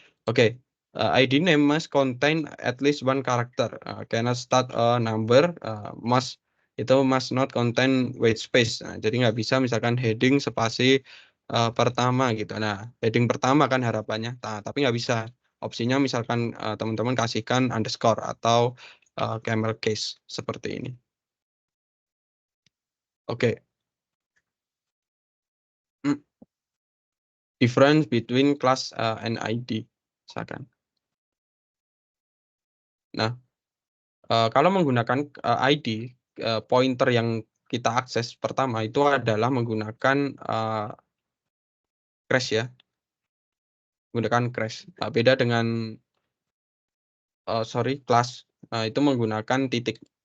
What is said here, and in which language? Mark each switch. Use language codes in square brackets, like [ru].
[en] Oke, ID name must contain at least one character. Cannot start a number. Must not contain white space. [id] Nah, jadi nggak bisa misalkan heading spasi pertama gitu. Nah, heading pertama kan harapannya. Nah, tapi nggak bisa. Opsinya misalkan teman-teman kasihkan underscore atau camel case seperti ini. Oke. Hmm. [en] Difference between class and ID misalkan. [id] Nah, kalau menggunakan ID, pointer yang kita akses pertama itu adalah menggunakan crash ya, menggunakan crash. Nah, beda dengan class, itu menggunakan titik.